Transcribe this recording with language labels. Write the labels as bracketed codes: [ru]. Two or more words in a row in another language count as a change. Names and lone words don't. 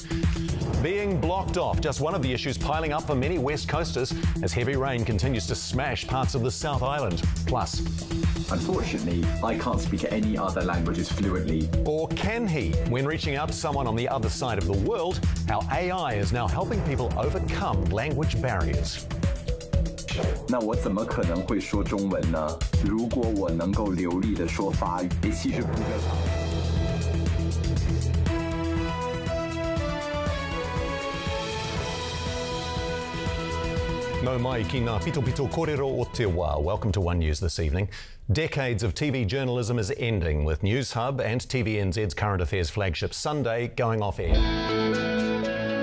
[en] Being blocked off, just one of the issues piling up for many West Coasters as heavy rain continues to smash parts of the South Island. Plus, unfortunately, I can't speak any other languages fluently. Or can he? When reaching out to someone on the other side of the world, how AI is now helping people overcome language barriers. [zh] 那我怎么可能会说中文呢？如果我能够流利地说法语，其实不会。 [mi] No mai ki ngā pito kōrero o te wā. [en] Welcome to One News this evening. Decades of TV journalism is ending with News Hub and TVNZ's current affairs flagship Sunday going off air.